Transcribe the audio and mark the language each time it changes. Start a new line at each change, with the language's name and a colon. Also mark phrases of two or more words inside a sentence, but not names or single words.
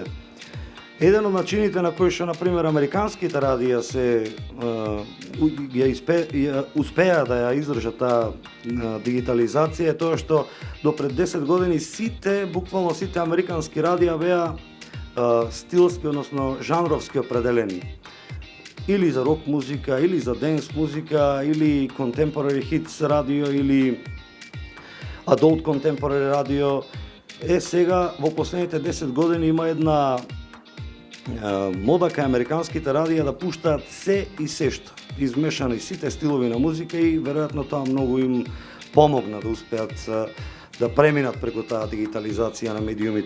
Macedonian: Еден од начините на кои што, например, американските радија се успеа да ја издржат таа дигитализација е тоа што до пред 10 години буквално сите американски радија беа стилски, односно жанровски определени. Или за рок музика, или за денс музика, или
English: contemporary hits
Macedonian: радио, или
English: Adult Contemporary
Macedonian: радио. Сега во последните 10 години има една мода кај американските радија да пуштаат се и сешто, измешани сите стилови на музика и веројатно тоа многу им помогна да успеат да преминат преку таа дигитализација на медиумите.